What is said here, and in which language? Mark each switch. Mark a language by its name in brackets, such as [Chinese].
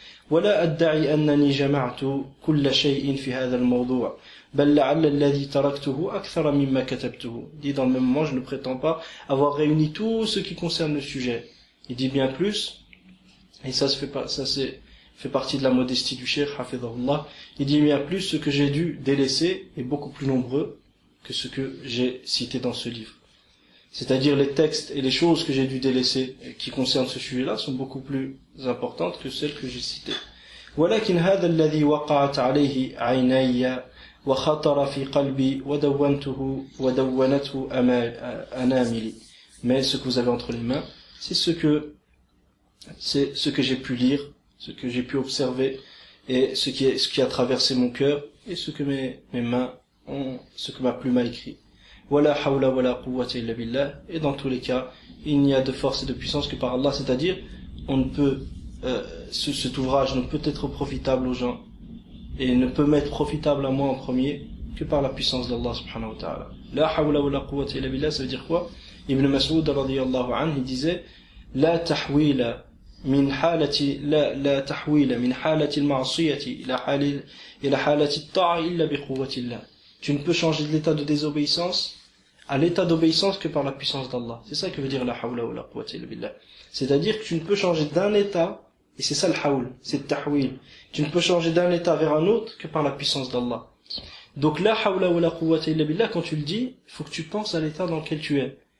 [Arabic] ولا أدعي أنني جمعت كل شيء في هذا الموضوع بل لعل الذي تركته أكثر مما كتبته. [French] Il dit dans le même moment, je ne prétends pas avoir réuni tout ce qui concerne le sujet. Il dit bien plus, et ça fait partie de la modestie du cheikh, hafidhahullah, il dit bien plus, ce que j'ai dû délaisser est beaucoup plus nombreux que ce que j'ai cité dans ce livre. C'est-à-dire les textes et les choses que j'ai dû délaisser qui concernent ce sujet-là sont beaucoup plus importantes que celles que j'ai citées. [Arabic] ولكن هذا الذي وقعت عليه عيني وخطر في قلبي ودونته أناملي. [French] Mais ce que vous avez entre les mains, c'est ce que j'ai pu lire, ce que j'ai pu observer, et ce qui a traversé mon cœur, et ce que mes mains ont, ce que ma plume a écrit. [Arabic] Wala hawla wala quwwata illa billah. [French] Et dans tous les cas, il n'y a de force et de puissance que par Allah, c'est-à-dire, on ne peut, cet ouvrage ne peut être profitable aux gens, et ne peut m'être profitable à moi en premier, que par la puissance d'Allah subhanahu wa ta'ala. [Arabic] La hawla wala quwwata illa billah, [French] ça veut dire quoi? [Arabic] Ibn Mas'ud radiyallahu anhu, [French] il disait, [Arabic] la tahwila من حالة لا تحويل من حالة المعصية إلى حالة الطاعة إلا بقوة الله. [French] Tu ne peux changer de l'état de désobéissance à l'état d'obéissance que par la puissance d'Allah. C'est ça que veut dire [Arabic] la hawla wa la quwwata illa billah. [French] C'est-à-dire que tu ne peux changer d'un état, et c'est ça le hawl, c'est le tahwil. Tu ne peux changer d'un état vers un autre que par la puissance d'Allah. Donc [Arabic] la hawla wa la quwwata illa billah, [French] quand tu le dis, il faut que tu penses à l'état dans lequel tu es.